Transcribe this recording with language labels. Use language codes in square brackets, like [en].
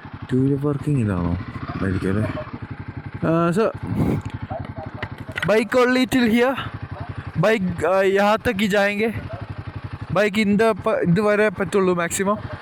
[ml] Two wheeler parking ഇതാണോ ആയിരിക്കും അല്ലേ? [en] sir bike only till here, [hi] bike यहाँ तक ही जाएंगे. [ml] बाइक ഇതുവരെ പറ്റുള്ളൂ മാക്സിമം.